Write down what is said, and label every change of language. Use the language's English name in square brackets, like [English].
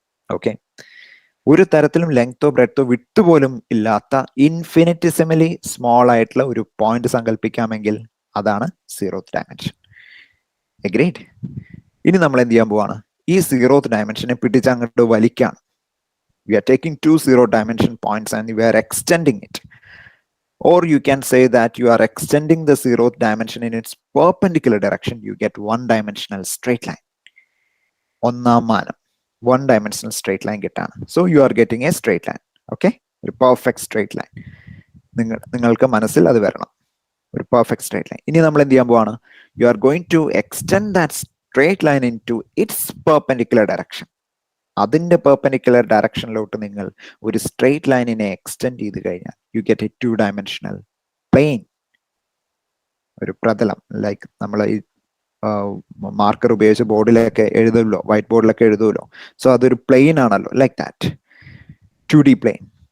[Malayalam] Okay, ഒരു തരത്തിലും ലെങ്തോ ബ്രെഡ്ത്തോ വിട്ട് പോലും ഇല്ലാത്ത ഇൻഫിനിറ്റിസിമലി സ്മോൾ ആയിട്ടുള്ള ഒരു പോയിന്റ് സങ്കല്പിക്കാമെങ്കിൽ അതാണ് സീറോത്ത് ഡയമെൻഷൻ. എഗ്രീഡ്? ഇനി നമ്മൾ എന്ത് ചെയ്യാൻ പോവാണ്? ഈ സീറോത്ത് ഡയമെൻഷനെ പിടിച്ച് അങ്ങോട്ട് വലിക്കാണ്. [English] We are taking two zero dimension points and we are extending it. Or you can say that you are extending the zeroth dimension in its perpendicular direction. You get one-dimensional straight line. [Malayalam] ഒന്നാം മാനം, [English] one-dimensional straight line [Malayalam] കിട്ടാണ്. [English] So you are getting a straight line. [Malayalam] Okay? ഒരു perfect straight line. നിങ്ങൾക്ക് മനസ്സിൽ അത് വരണം. ഒരു perfect straight line. ഇനി നമ്മൾ എന്ത് ചെയ്യാൻ പോവാണ്? [English] You are going to extend that straight line into its perpendicular direction. [Malayalam] അതിന്റെ പെർപെൻഡിക്കുലർ ഡയറക്ഷനിലോട്ട് നിങ്ങൾ ഒരു സ്ട്രെയിറ്റ് ലൈനിനെ എക്സ്റ്റെൻഡ് ചെയ്ത് കഴിഞ്ഞാൽ [English] you get a two dimensional plane, [Malayalam] ഒരു പ്രതലം. ലൈക്ക് നമ്മൾ ഈ മാർക്കർ ഉപയോഗിച്ച് ബോർഡിലൊക്കെ എഴുതുമല്ലോ, വൈറ്റ് ബോർഡിലൊക്കെ എഴുതുമല്ലോ. സോ അതൊരു പ്ലെയിൻ ആണല്ലോ, [English] Like that 2D plane.